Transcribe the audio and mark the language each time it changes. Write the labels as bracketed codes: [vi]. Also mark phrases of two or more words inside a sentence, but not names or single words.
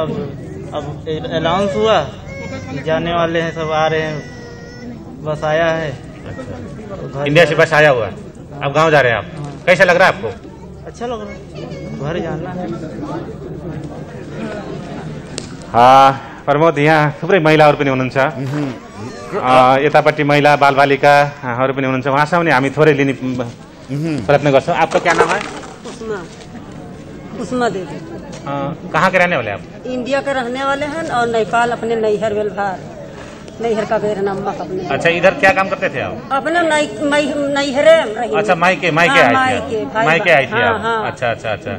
[hi] अब अलाउंस हुआ, जाने वाले हैं, सब आ रहे हैं, बस आया है। इंडिया से बस आया हुआ है, अब गांव जा रहे हैं आप। कैसा लग रहा है आपको? अच्छा लग रहा है, घर जाना है। [ne] प्रमोद, यहाँ थुप्रै महिलाहरू पनि हुनुहुन्छ, यतापट्टि महिला बालबालिकाहरू पनि हुनुहुन्छ, उहाँसँग पनि हामी थोरै लिने प्रयत्न गर्छौँ। [hi] आपका क्या नाम है? उस्मा देवी। कहाँ के रहने वाले आप? इंडिया के रहने वाले हैं और नेपाल अपने नैहर वेलभार, नैहर का बेर नमक अपने। अच्छा, इधर क्या काम करते थे आप? अपने नैहरे। अच्छा, मायके आई थी आप? अच्छा।